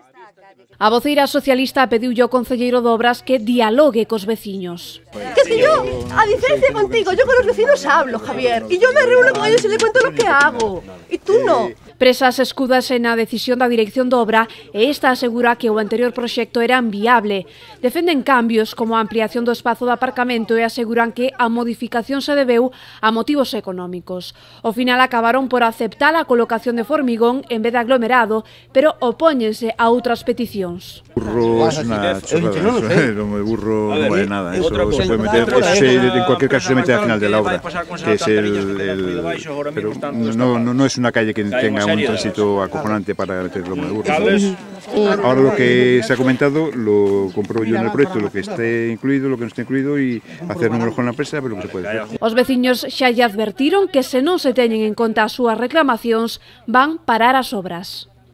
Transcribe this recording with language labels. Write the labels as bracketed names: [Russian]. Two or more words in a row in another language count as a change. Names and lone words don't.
[Galician] A voceira socialista pediulle ao concelleiro de Obras que dialogue cos veciños. [Spanish] Que es que yo, a diferencia contigo, yo con los vecinos hablo, Javier, y yo me reúno con ellos y les cuento lo que hago, y tú no. [Galician] Presas escúdase na decisión da dirección de obra e esta asegura que o anterior proxecto era inviable. Defenden cambios como a ampliación do espazo de aparcamento e aseguran que a modificación se debeu a motivos económicos. Ao final acabaron por aceptar a colocación de formigón en vez de aglomerado, pero opóñense a outras peticións. [Spanish] Burro es una chorrada, el burro no vale nada, eso se puede meter, en cualquier caso se mete al final de la obra, que es pero no es una calle que tenga un tránsito acojonante para meter lomo de burro. Ahora lo que se ha comentado lo compruebo yo en el proyecto, lo que esté incluido, lo que no esté incluido y hacer números con la empresa, pero lo que se puede hacer. [Galician] Os veciños xa lle advertiron que se non se teñen en conta as súas reclamacións van parar as obras.